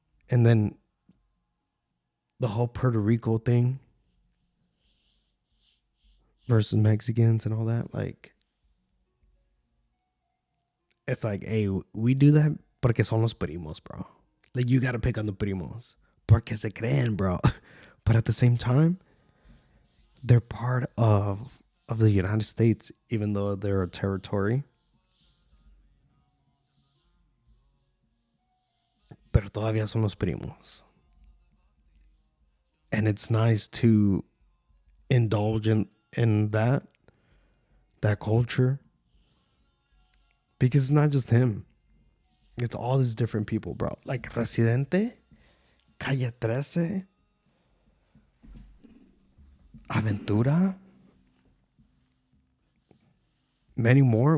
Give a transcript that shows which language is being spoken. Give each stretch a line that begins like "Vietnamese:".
English: And then the whole Puerto Rico thing versus Mexicans and all that, like, it's like, hey, we do that porque son los primos, bro. Like, you gotta pick on the primos porque se creen, bro. But at the same time, they're part of the United States, even though they're a territory.
Spanish: pero todavía son los primos.
English: And it's nice to indulge in that culture, because it's not just him. It's all these different people, bro. Like Residente, Calle 13, Aventura, many more.